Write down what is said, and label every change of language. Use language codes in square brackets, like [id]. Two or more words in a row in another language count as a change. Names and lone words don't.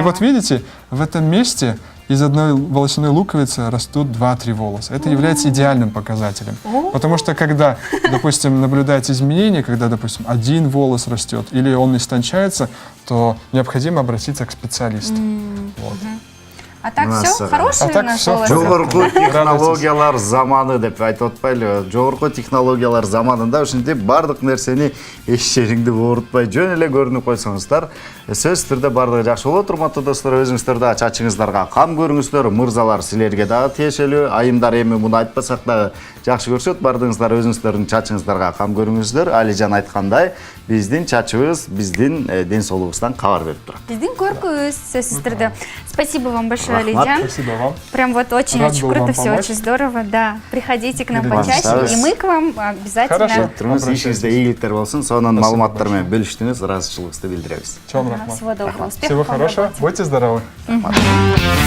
[ru] вот видите, в этом месте из одной волосяной луковицы растут 2-3 волоса. Это является идеальным показателем. Потому что когда, допустим, наблюдаете изменения, когда, допустим, один волос растет или он истончается, то необходимо обратиться к специалисту. Вот. А так У все, нас, хорошие а так у нас всё волосы. [ky] Жогорку технологиялар заманы деп айтып атпайлыбы? Жогорку технологиялар заманында ушинтип бардык нерсени эч жериңди оорутпай жөн эле көрүнүп койсоңуздар, сөзсүз түрдө бардыгы жакшы болот. Урматтуу достор, өзүңүздөр да чачыңыздарга кам көрүңүздөр. Мырзалар силерге дагы тиешелүү. Айымдар эми муну айтпасак дагы жакшы көрүшөт. Бардыгыңыздар өзүңүздөрдүн чачыңыздарга кам көрүңүздөр. Алижан айткандай, биздин чачыбыз биздин ден соолугубуздан кабар берип турат. Биздин көркүбүз, сөзсүз түрдө. [ru] Спасибо вам большое, [ky] Рахмат. Алиджан. [ru] Спасибо вам. Прям вот Рад очень-очень был круто, вам все помочь. очень здорово, да. Приходите к нам Передавайте. почаще, и мы к вам обязательно. Хорошо. [ky] Туруңуз, ишиңизде ийгиликтер болсун. Сонун маалыматтар менен бөлүштүңүз, ыраазычылыгыбызды билдиребиз. Чоң рахмат. [ru] Всего доброго, успехов Всего вам в хорошего. работе. Будьте здоровы.